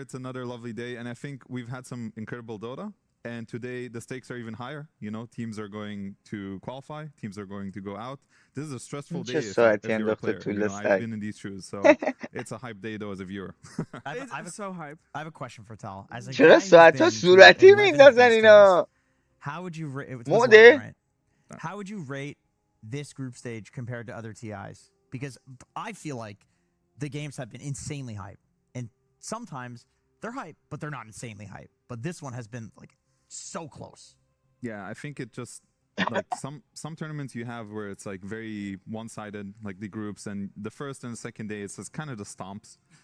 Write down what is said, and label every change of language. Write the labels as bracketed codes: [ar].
[en] It's another lovely day, and I think we've had some incredible Dota. And today the stakes are even higher. You know, teams are going to qualify. Teams are going to go out. This is a stressful day. Just so at the end of the I've been in these shoes, so it's a hype day though as a viewer. It's so hype. I have a question for Tal. As a [fa] چرا ساعتا صورتی میندازن اینا؟ [en] How would you rate? [fa] مده؟ [en] How would you rate this group stage compared to other TIs? Because I feel like the games have been insanely hype, and sometimes they're hype, but they're not insanely hype. But this one has been like so close. Yeah, I think it just like some tournaments you have where it's like very one-sided, like the groups, and the first and the second day it's just kind of the stomps.